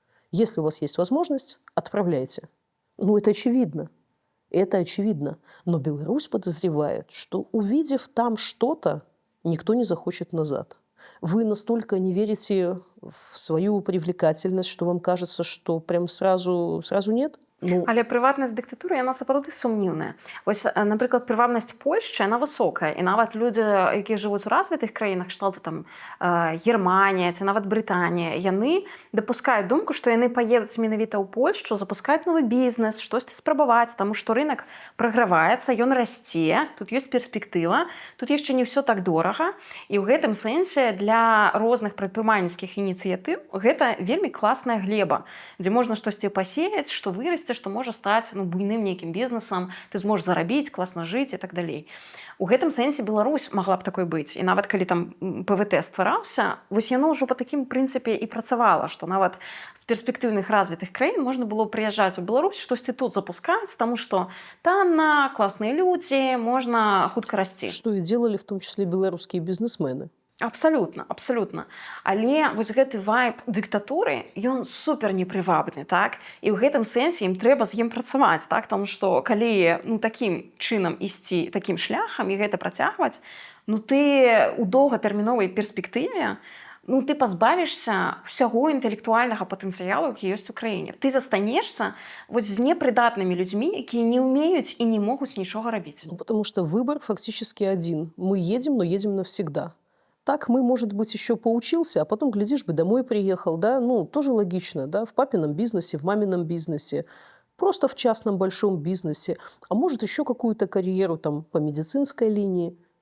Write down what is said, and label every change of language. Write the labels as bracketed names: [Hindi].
[Russian] Если у вас есть возможность, отправляйте. Ну, это очевидно. Это очевидно. Но Беларусь подозревает, что, увидев там что-то, никто не захочет назад. Вы настолько не верите в свою привлекательность, что вам кажется, что прям сразу нет? Ну, [Belarusian] Але прыватнасць дыктатуры яна сапраўды сумнівная. Вось, напрыклад, прывабнасць Польшчы яна высокая, і нават людзі, якія жывуць у развітых краінах, кшталту там Германія ці нават Брытанія, яны дапускаюць думку, што яны паедуць менавіта ў Польшчу, запускаюць новы бізнес, штосьці спрабаваць, таму што рынак праграваецца, ён расце, тут ёсць перспектыва, тут яшчэ не ўсё так дорага, і ў гэтым сэнсе для розных прадпрымальніцкіх ініцыятыў гэта вельмі класная глеба, дзе можна штосьці пасеяць, што вырасце, што можа стаць буйным нейкім бізнесам, ты зможаш зарабіць, класна жыць і так далей. У гэтым сэнсе Беларусь магла б такой быць. І нават калі там ПВТ ствараўся, вось яно ўжо па такім прынцыпе і працавала, што нават з перспектыўных развітых краін можна было прыязджаць у Беларусь, штосьці тут запускаць, таму што танна, класныя людзі, можна хутка расці. [Russian] что и делали в том числе белорусские бизнесмены. [Belarusian] Абсалютна, абсалютна. Але вось гэты вайб дыктатуры, ён супер непрывабны, так? І ў гэтым сэнсе ім трэба з ім працаваць, так? Таму што калі такім чынам ісці, такім шляхам і гэта працягваць, ты ў доўгатэрміновай перспектыве ты пазбавішся ўсяго інтэлектуальнага патэнцыялу, які ёсць у краіне. Ты застанешся вось з непрыдатнымі людзьмі, якія не ўмеюць і не могуць нічога рабіць. [Russian] Потому что выбор фактически один. Мы едем, но едем навсегда. Так мы, может быть, еще поучился, а потом, глядишь бы, домой приехал, да, тоже логично, да, в папином бизнесе, в мамином бизнесе, просто в частном большом бизнесе, а может, еще какую-то карьеру там по медицинской линии.